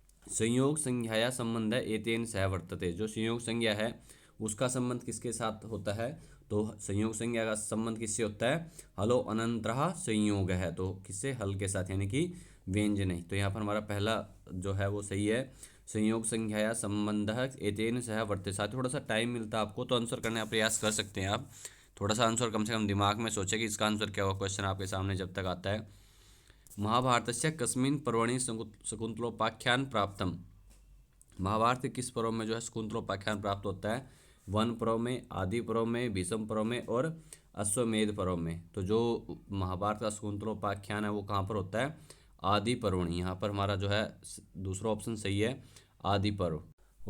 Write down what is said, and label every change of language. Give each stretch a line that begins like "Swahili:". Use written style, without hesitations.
Sanskrit: संयोग संज्ञाया संबंध है एतेन सह वर्तते।
Hindi: जो संयोग संज्ञा है उसका संबंध किसके साथ होता है, तो संयोग संज्ञा का संबंध किससे होता है, हलो अनंतरः संयोग है, तो किससे, हल के साथ, यानी कि व्यंजन है। तो यहाँ पर हमारा पहला जो है वो सही है, संयोग संज्ञाया संबंध एतेन सह वर्तते। साथ थोड़ा सा टाइम मिलता है आपको तो आंसर करने का प्रयास कर सकते हैं आप। थोड़ा सा आंसर कम से कम दिमाग में सोचे कि इसका आंसर क्या होगा, क्वेश्चन आपके सामने जब तक आता है।
Sanskrit: महाभारतस्य कस्मिन् पर्वणि शकुंतलोपाख्यान प्राप्तम।
Hindi: महाभारत के किस पर्व में जो है शकुंतलोपाख्यान प्राप्त होता है, वन पर्व में, आदि पर्व में, भीष्म पर्व में, और अश्वमेध पर्व में। तो जो महाभारत का शकुंतलोपाख्यान है वो कहाँ पर होता है, आदि पर्वणि। यहाँ पर हमारा जो है दूसरा ऑप्शन सही है, आदि पर्व।